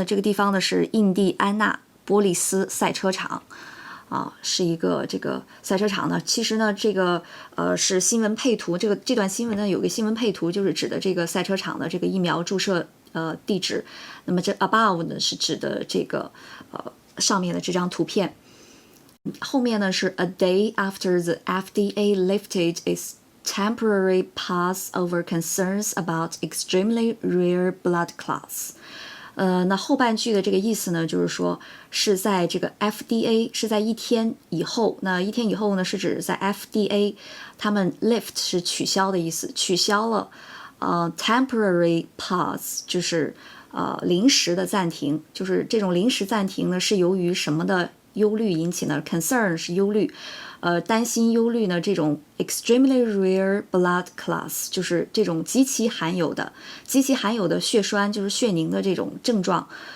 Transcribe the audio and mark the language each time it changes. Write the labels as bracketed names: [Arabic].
[Chinese] 那这个地方呢是印第安纳波利斯赛车场是一个这个赛车场呢。其实呢，这个是新闻配图，这段新闻呢有个新闻配图，就是指的这个赛车场的这个疫苗注射地址。那么这 above 呢是指的这个上面的这张图片。后面呢是 [English] a day after the FDA lifted its temporary pause over concerns about extremely rare blood clots。 [Chinese] 那后半句的这个意思呢，就是说是在这个 FDA 是在一天以后。那一天以后呢，是指在 FDA 他们 lift 是取消的意思，取消了temporary pause 就是临时的暂停，就是这种临时暂停呢是由于什么的忧虑引起呢 ？Concern 是忧虑，担心忧虑呢这种 [English] extremely rare blood clots [Chinese] 就是这种极其罕有的血栓，就是血凝的这种症状。